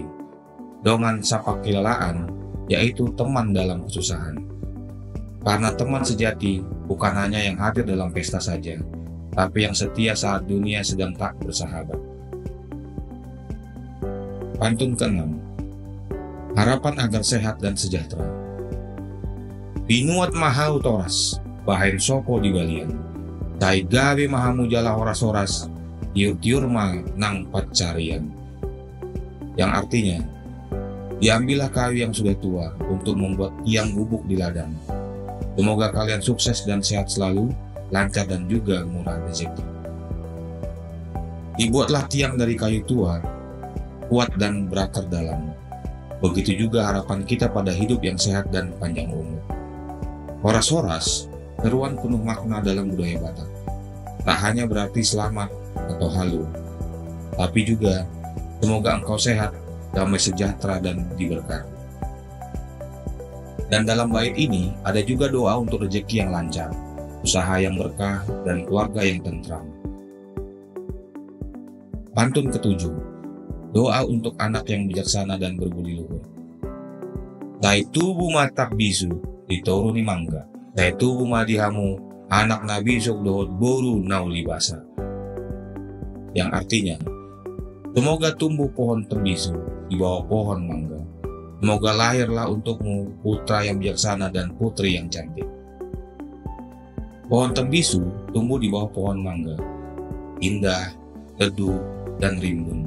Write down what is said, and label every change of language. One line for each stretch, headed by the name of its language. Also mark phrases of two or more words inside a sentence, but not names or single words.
Batak Toba: Dongan sapakilalaan,
Indonesian: yaitu teman dalam kesusahan. Karena teman sejati bukan hanya yang hadir dalam pesta saja, tapi yang setia saat dunia sedang tak bersahabat. Pantun keenam. Harapan agar sehat dan sejahtera.
Batak Toba: Binuat mahau toras, bahain sopo di balian. Cai gawe mahamu jala horas-horas, tiur-tiur ma nang pacarian.
Indonesian: Yang artinya, diambillah kayu yang sudah tua untuk membuat tiang bubuk di ladang. Semoga kalian sukses dan sehat selalu, lancar dan juga murah rezeki. Dibuatlah tiang dari kayu tua, kuat dan berakar dalam. Begitu juga harapan kita pada hidup yang sehat dan panjang umur. Horas-horas, seruan penuh makna dalam budaya Batak. Tak hanya berarti selamat atau halu, tapi juga semoga engkau sehat, damai sejahtera dan diberkati. Dan dalam bait ini ada juga doa untuk rezeki yang lancar, usaha yang berkah, dan keluarga yang tentram. Pantun ketujuh. Doa untuk anak yang bijaksana dan berbudi luhur.
Batak Toba: Tai tubuh matak bisu, dituruni mangga. Tai tubuh madihamu, anak nabi sok dohot boru nauli basa.
Indonesian: Yang artinya, semoga tumbuh pohon tembisu di bawah pohon mangga. Semoga lahirlah untukmu putra yang bijaksana dan putri yang cantik. Pohon tembisu tumbuh di bawah pohon mangga, indah, teduh, dan rimbun.